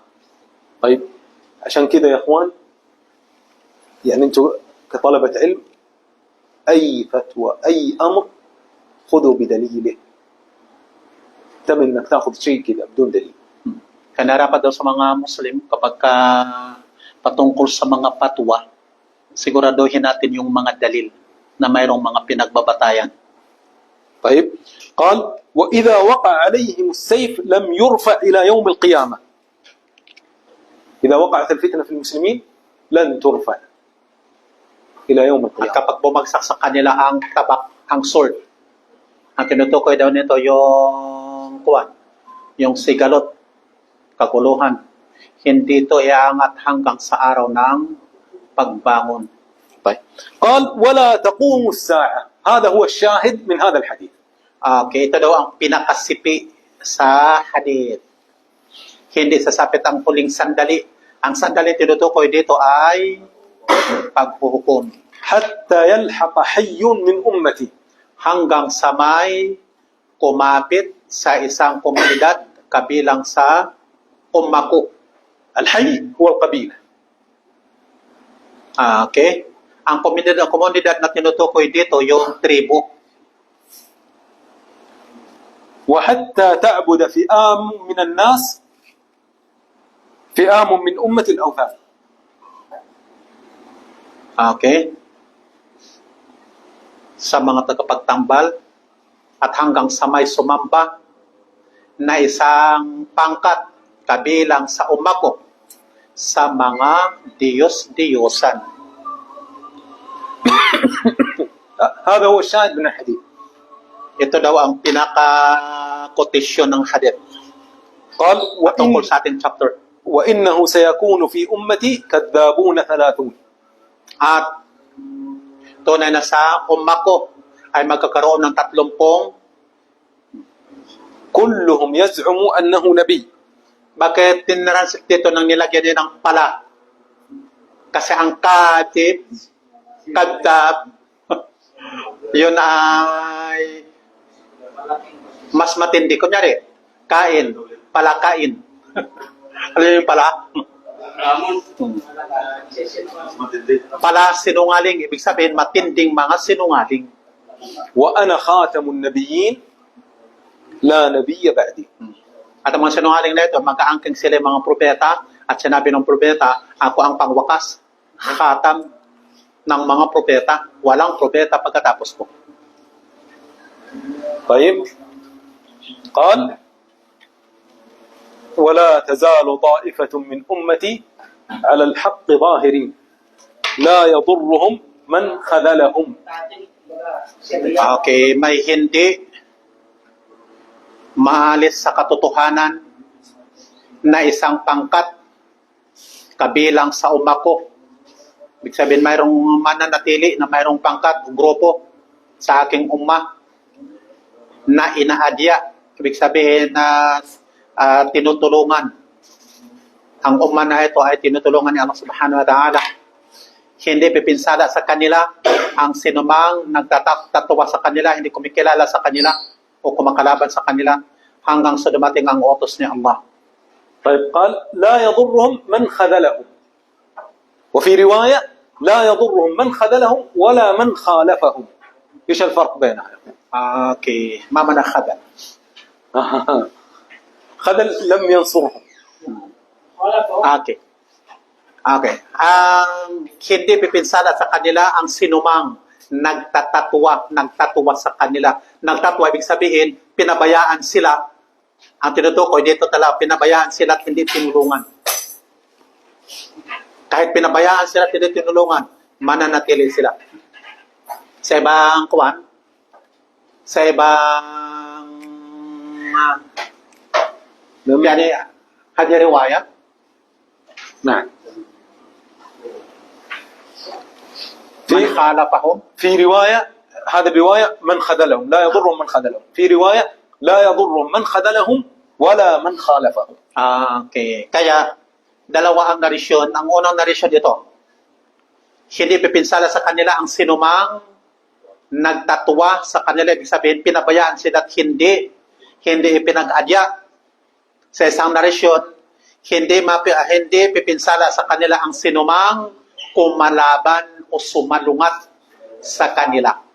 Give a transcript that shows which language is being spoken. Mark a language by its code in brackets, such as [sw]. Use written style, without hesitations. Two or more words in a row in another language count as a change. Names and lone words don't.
[ar] طيب عشان كذا يا اخوان، يعني انتم كطلبة علم اي فتوى اي امر خذوا بدليله. تم انك تاخذ شيء كذا بدون دليل. [tl] Kanarapat daw sa mga Muslim kapag patungkol sa mga patwa, siguraduhin natin yung mga dalil na mayroong mga pinagbabatayan. [ar] طيب قال وإذا وقع عليهم السيف لم يرفع إلى يوم القيامة. إذا وقعت الفتنة في المسلمين لن ترفع إلى يوم [tl] At [ar] القيامة. [tl] kapag bumagsak sa kanila ang tabak, ang sword, ang tinutukoy daw nito yung sigalot, kaguluhan, hindi ito iaangat hanggang sa araw ng pagbangon. [ar] طيب قال ولا تقوم الساعة. هذا هو الشاهد من هذا الحديث. [tl] Okay, ito daw ang pinakasipi sa hadith. Hindi sasapit ang huling sandali. Ang sandali tinutukoy dito ay paghuhukom. [ar] حتى يلحق حي من أمتي. [tl] Hanggang sa may kumapit sa isang komunidad kabilang sa ummako. [ar] الحي هو القبيلة. [tl] Okay? Ang komunidad na tinutukoy dito, yung tribu. [ar] وحتى تعبد فئام من الناس فئام من أمة الأوثان. [tl] Okay? Sa mga tagapagtambal at hanggang sa may sumamba na isang pangkat kabilang sa ummako sa mga Diyos-Diyosan. [ar] هذا هو الشاهد من الحديث. [tl] Ito daw ang pinaka-quotation ng hadith. [ar] قال [tl] Tungkol sa ating chapter. [ar] وإنه سيكون في أمتي كذابون 30. [tl] At tunay na sa ummako ay magkakaroon ng 30. [ar] كلهم يزعم أنه نبي. [tl] Bakit tinransip dito nang nilagyan din ng pala? Kasi ang kadab, yun ay mas matindi. Kunyari, kain, palakain. Ano yung pala? Pala sinungaling, ibig sabihin matinding mga sinungaling. [ar] وأنا خاتم النبيين لا نبي بعدي. [tl] At ang mga sinungaling na ito, mag-aangking sila yung mga propeta at sinabi ng propeta, ako ang pangwakas, khatam ng mga propeta. Walang propeta pagkatapos ko. [ar] طيب قال ولا تزال طائفة من أمتي على الحق ظاهرين لا يضرهم من خذلهم. [tl] Okay, may hindi maalis sa katotohanan na isang pangkat kabilang sa umako. Ibig sabihin, mayroong mananatili na mayroong pangkat o grupo sa aking umma na inaadya. Ibig sabihin na tinutulungan. Ang umma na ito ay tinutulungan ni Allah [ar] سبحانه وتعالى. [tl] Hindi pipinsala sa kanila ang sinumang nagtatatawa sa kanila, hindi kumikilala sa kanila o kumakalaban sa kanila hanggang sa dumating ang utos ni Allah. [ar] طيب قال لا يضرهم من خذلهم، وفي رواية لا يضرهم من خذلهم ولا من خالفهم. ايش الفرق بينها؟ [tl] Okay, mama na khadal. [ar] خذل لم ينصرهم. [tl] Okay. Okay. Hindi pipinsala sa kanila ang sinumang nagtatuwa sa kanila. Nagtatuwa, ibig sabihin, pinabayaan sila. Ang tinutukoy dito talaga, pinabayaan sila at hindi tinulungan. Kahit pinabayaan sila at hindi tinulungan, mananatili sila. Sa ibang kuwan, sa ibang yani, [ar] هذي رواية, نعم. من خالفهم. في رواية، هذا الرواية من خذلهم لا يضرهم من خذلهم، في رواية لا يضرهم من خذلهم ولا من خالفهم. [tl] Okay. Kaya, dalawa ang narisyon. Ang unang narisyon dito, hindi pipinsala sa kanila ang sinumang nagtatuwa sa kanila. Ibig sabihin, pinabayaan sila at hindi ipinag-adya. Sa isang narisyon, hindi pipinsala sa kanila ang sinumang kumalaban o sumalungat sa kanila.